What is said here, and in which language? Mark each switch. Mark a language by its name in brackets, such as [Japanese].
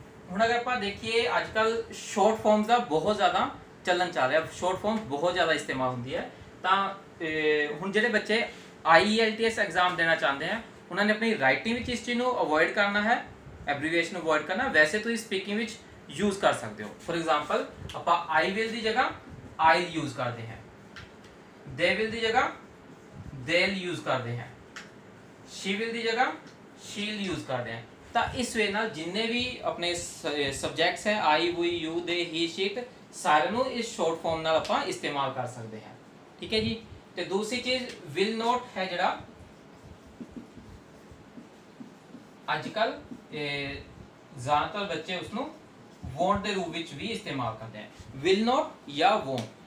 [Punjabi] ਹੁਣ ਅਗਰ ਆਪਾਂ ਦੇਖੀਏ ਅੱਜ ਕੱਲ ਸ਼ਾਰਟ ਫਾਰਮਸ ਦਾ ਬਹੁਤ ਜ਼ਿਆਦਾ ਚੱਲਣ ਚੱਲ ਰਿਹਾ, ਸ਼ਾਰਟ ਫਾਰਮਸ ਬਹੁਤ ਜ਼ਿਆਦਾ ਇਸਤੇਮਾਲ ਹੁੰਦੀ ਹੈ, ਤਾਂ ਹੁਣ ਜਿਹੜੇ ਬੱਚੇ IELTS ਐਗਜ਼ਾਮ ਦੇਣਾ ਚਾਹੁੰਦੇ हैं ਉਹਨਾਂ ਨੇ ਆਪਣੀ ਰਾਈਟਿੰਗ ਵਿੱਚ ਇਸ ਚੀਜ਼ ਨੂੰ ਅਵੋਇਡ ਕਰਨਾ ਹੈ, ਐਬਰੀਵੀਏਸ਼ਨ ਨੂੰ ਅਵੋਇਡ ਕਰਨਾ, ਵੈਸੇ ਤੁਸੀਂ ਸਪੀਕਿੰਗ ਵਿੱਚ [Hindi] यूज़ कर सकते हो। फॉर एग्जांपल आप आई विल की जगह आई यूज़ करते हैं, दे विल की जगह देल यूज़ करते हैं, शी विल की जगह शील यूज़ करते हैं, [Punjabi] ਤਾਂ ਇਸ ਵੇ ਨਾਲ ਜਿੰਨੇ ਵੀ ਆਪਣੇ ਸਬਜੈਕਟਸ ਹੈ ਆਈ ਵੀ ਯੂ ਦੇ ਹੀ ਸ਼ੀਟ ਸਾਰਿਆਂ ਨੂੰ ਇਸ ਸ਼ਾਰਟ ਫਾਰਮ ਨਾਲ ਆਪਾਂ ਇਸਤੇਮਾਲ ਕਰ ਸਕਦੇ ਹਾਂ। ਠੀਕ ਹੈ ਜੀ। ਤੇ ਦੂਸਰੀ ਚੀਜ਼ ਵਿਲ ਨੋਟ ਹੈ ਜਿਹੜਾ ਅੱਜ ਕੱਲ ਜ਼ਿਆਦਾਤਰ ਬੱਚੇ ਉਸਨੂੰ ਵੋਂਟ ਦੇ ਰੂਪ ਵਿੱਚ ਵੀ ਇਸਤੇਮਾਲ ਕਰਦੇ ਹਨ, ਵਿਲ ਨੋਟ ਜਾਂ ਵੋਂਟ।